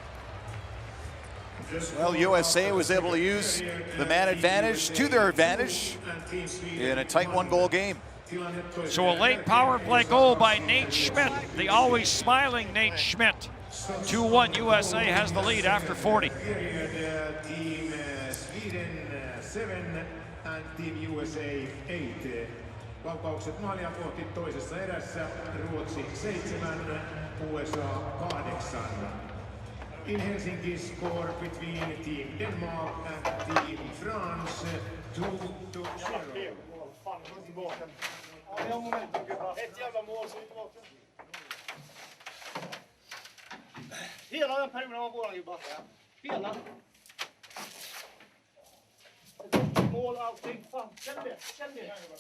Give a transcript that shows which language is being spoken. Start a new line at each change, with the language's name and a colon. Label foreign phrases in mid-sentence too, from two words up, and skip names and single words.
English: Well, USA was able to use the man advantage to their advantage in a tight one-goal game. So a late power play goal by Nate Schmidt. The always smiling Nate Schmidt. 2-1, USA has the lead after 40. Team Sweden 7 and Team USA 8.
Finnish: Laukaukset maalia kohti toisessa erässä. Ruotsi 7, USA 8.
English: In Helsinki, score between Team Denmark and Team France 2-0.
Swedish: Hela den perioden var våran ju bara. Hela. Mål, allting. Fan, känn det. Känn det.